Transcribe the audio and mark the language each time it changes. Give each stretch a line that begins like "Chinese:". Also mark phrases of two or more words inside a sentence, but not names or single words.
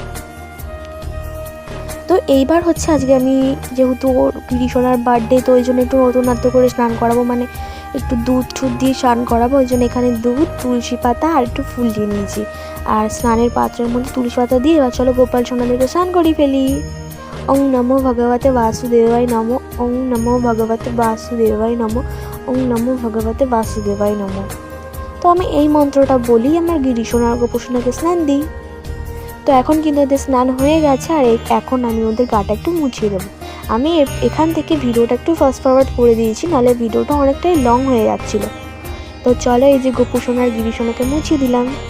Bangla: তো এইবার হচ্ছে আজকে আমি যেহেতু ওর গিরি সোনার বার্থডে, তো ওই জন্য একটু নতুনত্ব করে স্নান করাবো, একটু দুধ ঠুধ দিয়ে স্নান করাবো। ওই জন্য এখানে দুধ, তুলসী পাতা আর একটু ফুল দিয়ে নিয়েছি। আর স্নানের পাত্রের মধ্যে তুলসী পাতা দিয়ে এবার চলো গোপাল সোনাদেরকে স্নান করিয়ে ফেলি।
Sanskrit: ওং নমো ভগবতে বাসুদেবায় নমো, ওং নমো ভগবতে বাসুদেবায় নমো, ওং নমো ভগবতে বাসুদেবায় নমো।
Bangla: তো আমি এই মন্ত্রটা বলি আমার গিরিশোনা আর গোপুসোনাকে স্নান দিই। তো এখন কিন্তু ওদের স্নান হয়ে গেছে, আর এখন আমি ওদের গাটা একটু মুছিয়ে দেবো। আমি এখান থেকে ভিডিওটা একটু
English: fast forward
Bangla: করে দিয়েছি, নাহলে ভিডিওটা অনেকটাই লং হয়ে যাচ্ছিলো। তো চলো, এই যে গোপুসোনা আর গিরিশোনাকে মুছিয়ে দিলাম।